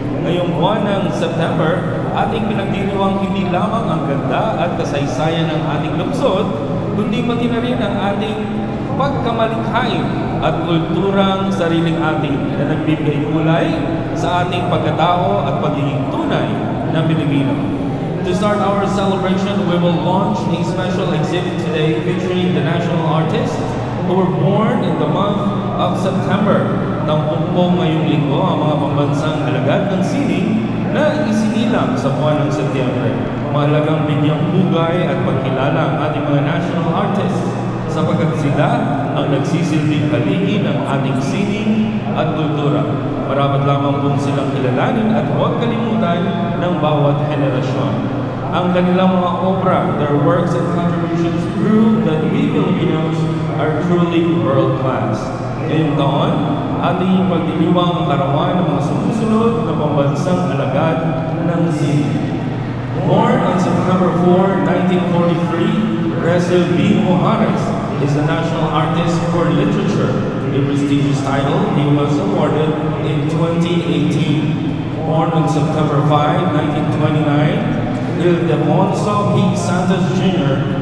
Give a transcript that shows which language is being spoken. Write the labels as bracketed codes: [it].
[tl] Ngayong buwan ng September, ating pinagdiriwang hindi lamang ang ganda at kasaysayan ng ating lungsod, kundi pati na rin ang ating pagkamalikhain at kulturang sariling atin na nagbibigay kulay sa ating pagkatao at pagiging tunay na Pilipino. [en] To start our celebration, we will launch a special exhibit today featuring the national artists who were born in the month of September. [tl] Tampok ngayong linggo ang mga pambansang alagad ng sining na isinilang sa buwan ng Setyembre. Mahalagang bigyang bugay at pagkilala ang ating mga national artists sapagkat sila ang nagsisilbing haligi ng ating sining at kultura. Marapat lamang kung silang kilalanin at huwag kalimutan ng bawat henerasyon. Ang kanilang mga obra, [en] their works and contributions prove that we Filipinos are truly world-class. [tl] Ngayong taon, ating pagdiriwang ang karawan ng mga sumusunod na pambansang alagad ng sining. [en] Born on September 4, 1943, Rezel B. Mojares is the National Artist for Literature, a prestigious title he was awarded in 2018. Born on September 5, 1929, Ildefonso P. Santos Jr.